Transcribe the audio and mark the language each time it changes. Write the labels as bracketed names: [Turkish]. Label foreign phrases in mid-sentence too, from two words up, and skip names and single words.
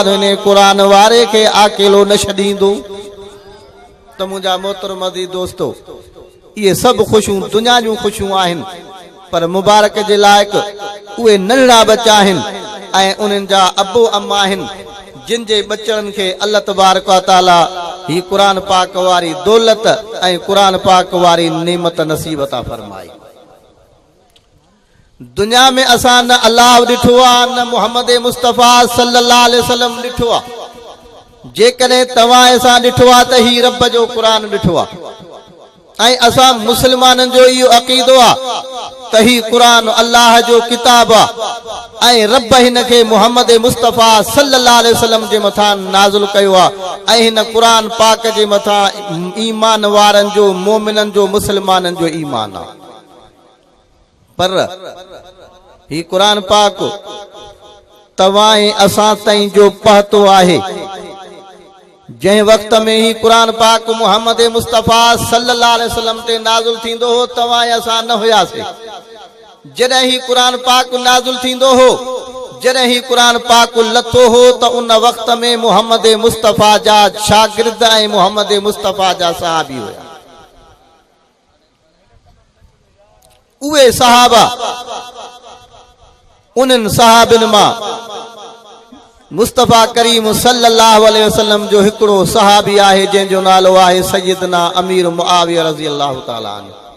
[Sindhi] उन क़ुरान वारे खे अकेलो न छॾींदो त मुंहिंजा मोहतरम अज़ीज़ दोस्तो इहे सभु ख़ुशियूं दुनिया जूं ख़ुशियूं आहिनि पर मुबारक जे लाइक़ उहे नंढड़ा बच्चा आहिनि ऐं उन्हनि जा अबो अम्मा आहिनि जिन जे बचड़नि खे [Arabic] الله تبارك وتعالى [Sindhi] ही क़ुरान पाक वारी दौलत ऐं क़ुरान पाक वारी नेमत नसीब अता फरमाई दुनिया में असां न अल्लाह ॾिठो आहे न मुहम्मद मुस्तफ़ा [Arabic] صلى الله عليه وسلم [Sindhi] ॾिठो आहे जेकॾहिं तव्हां असां ॾिठो आहे त ही रब जो क़ुरान ॾिठो आहे ऐं असां मुस्लमाननि जो इहो अक़ीदो आहे त ही क़ुरान अल्लाह जो किताब आहे ऐं रब हिन खे मुहम्मद मुस्तफ़ा [Arabic] صلى الله عليه وسلم [Sindhi] जे मथां नाज़िल कयो आहे ऐं हिन क़ुरान पाक जे मथां ईमान वारनि जो मोमिननि जो मुस्लमाननि जो ईमान आहे पर ही क़ुरान पाक तव्हां ऐं असां ताईं जो पहुतो आहे जंहिं वक़्त में ही क़ुरान पाक मुहम्मद मुस्तफ़ा [Arabic] صلى الله عليه وسلم [Sindhi] ते नाज़िल थींदो हो तव्हां ऐं असां न हुयासीं जॾहिं ही क़ुरान पाक नाज़िल थींदो हो जॾहिं ही क़ुरान पाक लथो हो त उन वक़्त में मुहम्मद मुस्तफ़ा जा शागिर्द ऐं मुहम्मद मुस्तफ़ा जा सहाबी हुया उहे सहाबा उन्हनि सहाबिन मां मुस्तफ़ा करीम [Arabic] صلى الله عليه وسلم [Sindhi] जो हिकिड़ो सहाबी आहे जंहिंजो नालो आहे सैयदना अमीर मुआविया [Arabic] رضي الله تعالى عنه